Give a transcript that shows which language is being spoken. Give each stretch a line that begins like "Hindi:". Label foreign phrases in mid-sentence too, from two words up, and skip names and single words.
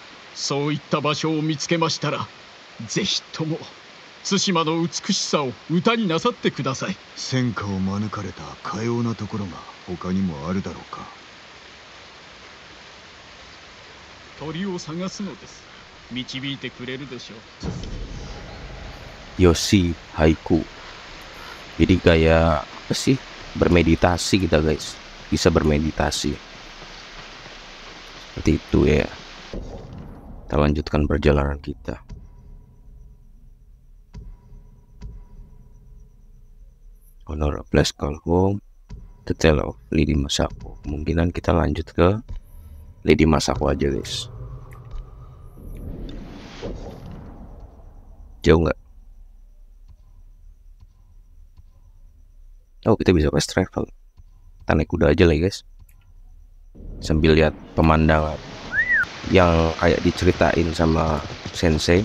Japanese: そういった場所を見つけましたら、ぜひとも対馬の美しさを歌になさってください。戦火を免れたかようなところが他にもあるだろうか。鳥を探すのです。導いてくれるでしょう。 Yoshi Haiku.
Indonesian: Jadi kayak apa sih? Bermeditasi kita guys. Bisa bermeditasi. Seperti itu ya. Kita lanjutkan perjalanan kita.
English: Honor a place call home. The Tale of Lady Masako.
Indonesian: Kemungkinan kita lanjut ke Lady Masako aja guys. Jauh nggak? Oh, kita bisa
English: fast travel.
Indonesian: Kita naik kuda aja lah guys, sambil lihat pemandangan yang kayak diceritain sama sensei.